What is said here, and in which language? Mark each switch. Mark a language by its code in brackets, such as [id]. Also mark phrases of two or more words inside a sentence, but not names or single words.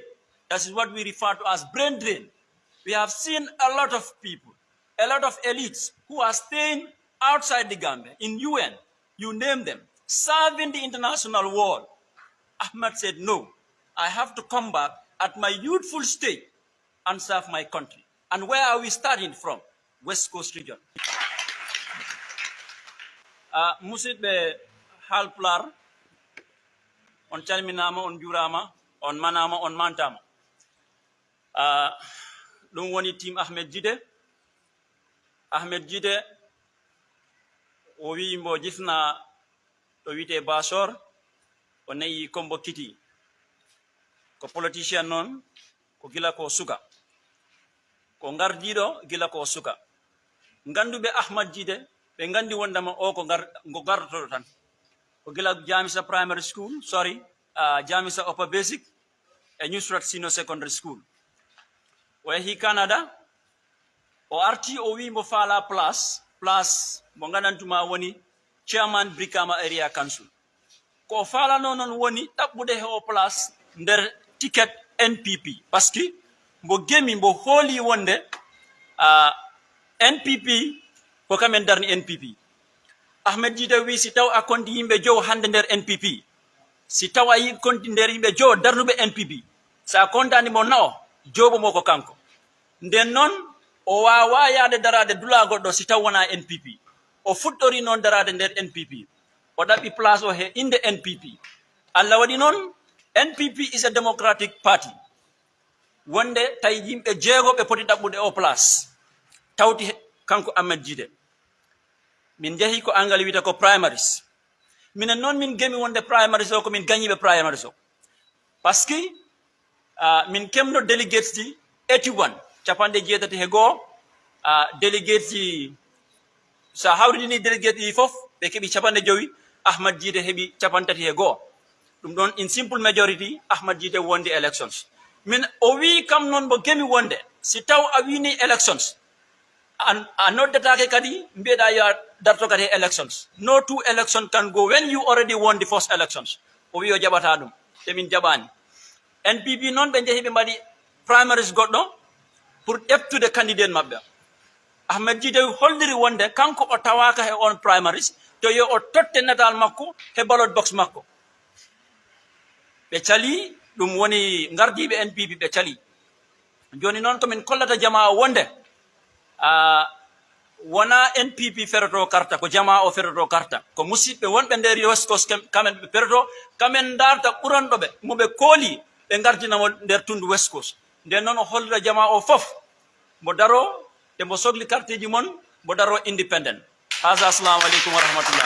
[en] That is what we refer to as brain drain. We have seen a lot of people, a lot of elites who are staying outside the Gambia, in UN, you name them, serving the international world. Ahmed said, no, I have to come back at my youthful stage and serve my country. And where are we starting from? West Coast region. [ff] Musid be halplar, on calminama, on jurama, on manama, on mantama. Ɗum woni team Ahmed Gitteh. Ahmed Gitteh o wi mbo jifna ɗo wiyete Basor o nayi Kombo Kiti ko politicien noon ko gila ko suka ko gardiɗo gila ko suka Nganduɓe Ahmad Jide ɓe ngandi wondema o ko gardotoɗo tan ko gila Jamisa [en] primary school [ff] Jamisa [en] upper basic [ff] e Nusrat [en] Senior secondary school [ff] o yahi Canada o arti o wi mo faala place mo gandantuma woni [en] chairman Brikama area council [ff] ko falano noon woni ɗaɓɓude he o place nder ticket NPP [fr] par ce que [ff] mbo gemi mbo hooli wonde NPP ko kamen darni NPP Ahmed Jide wi si taw a konti yimɓe jow hande nder NPP si taw a konti nder yimɓe jow darnuɓe NPP sa kontani mo nao joɓo mo ko kanko nden noon o wawa yaade darade dula goɗɗo si taw wona NPP o fuɗɗori noon darade nder NPP o ɗaɓɓi place o he inde NPP Allah waɗi noon [en] NPP is a democratic party [ff] wonde tawi yimɓe jeegoɓe poti ɗaɓɓude o place tawti kanko Ahmed Jide min jeehi ko angal wiyata ko primaries minen noon min gemi wonde primaries o ko min gañiɓe primaries o [fr] par ce que [ff] min kemno délégués ji 81 capanɗe jeetati he goo délégués ji sa hawridini délégués ɗi fof ɓe keeɓi capanɗe joyi Ahmad Jide heɓi capantati he goo ɗum ɗon [en] in simple [ff] majority Ahmad Jide wondi elections min o wi kam noon mo gemi wonde si taw a wini elections a noddatake kadi mbiyeɗa yo darto kadi elections [en] no two election can go when you already won the first elections [ff] o wi o jaɓata ɗum te min jaɓani NPP noon ɓe jeehi ɓe mbaɗi primaries goɗɗo pour ƴeftude candidate maɓɓe Ahmed Jide holliri wonde kanko o tawaka he on primaries to yo o totte natal makko he [en] ballot box [ff] makko ɓe cali ɗum woni gardiɓe NPP ɓe cali joni noon komin kollata jama o wonde wona NPP feroto karta ko jama o feroto karta ko musidɓe wonɓe nder West Coast kamen ɓe feroto kamen darta ɓuranɗoɓe moɓe kooli ɓe gardinamo nder tundu West Coast nden noon o hollira jama o fof mo daro te mo sohli carte ji mon mo daro independent [ar] السلام عليكم ورحمة الله.